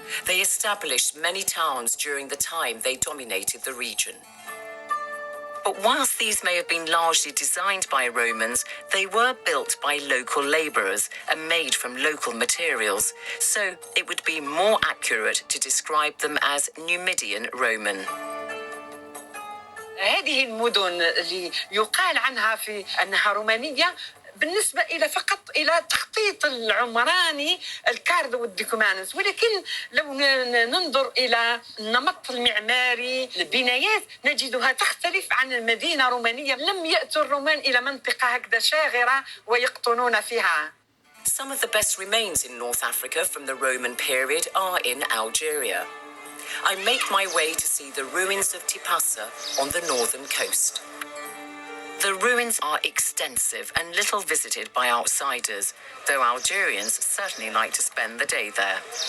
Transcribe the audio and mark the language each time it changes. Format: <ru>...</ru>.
<en>They established many towns during the time they dominated the region. But whilst these may have been largely designed by Romans, they were built by local labourers and made from local materials, so it would be more accurate to describe them as Numidian Roman.</en> <ar>هذه المدن اللي يقال عنها في أنها رومانية بالنسبة إلى فقط إلى التخطيط العمراني الكارد والديكومانس، ولكن لو ننظر إلى النمط المعماري البنايات نجدها تختلف عن المدينة الرومانية. لم يأتوا الرومان إلى منطقة هكذا شاغرة ويقطنون فيها.</ar> <en>Some of the best remains in North Africa from the Roman period are in Algeria. I make my way to see the ruins of Tipasa on the northern coast. The ruins are extensive and little visited by outsiders, though Algerians certainly like to spend the day there.</en>